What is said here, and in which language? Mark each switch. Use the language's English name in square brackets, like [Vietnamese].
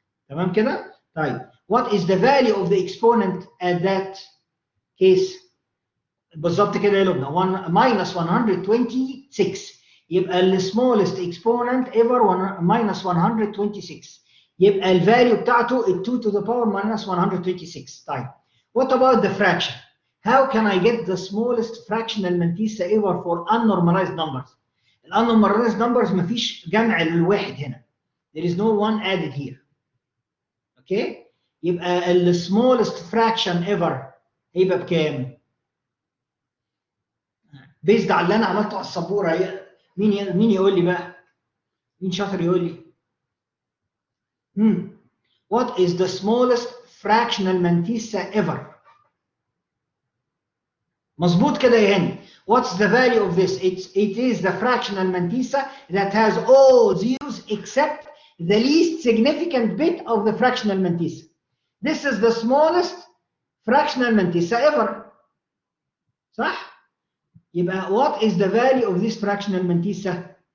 [Arabic] تمام كده؟ طيب [English] what is the value of the exponent at that case؟ [Arabic] بالظبط كده يا لبنى [English] 1 minus 126 يبقى ال smallest exponent ever minus 126 [Arabic] يبقى الفاليو بتاعته [English] 2 to the power minus 126. طيب what about the fraction? How can I get the smallest fractional Mantissa ever for unnormalized numbers? [Arabic] unnormalized numbers مفيش جمع للواحد هنا. [English] There is no one added here. Okay? [Arabic] يبقى ال [English] smallest fraction ever [Arabic] هيبقى بكام؟ based على اللي انا عملته على السبوره. مين يقول لي بقى؟ مين شاطر يقول لي؟ [English] What is the smallest fractional Mantissa ever? [Arabic] مظبوط كده يا هاني. [English] What's the value of this? It is the fractional Mantissa that has all zeros except the least significant bit of the fractional Mantissa. This is the smallest fractional Mantissa ever. [Arabic] صح؟ يبقى [English] what is the value of this fractional Mantissa?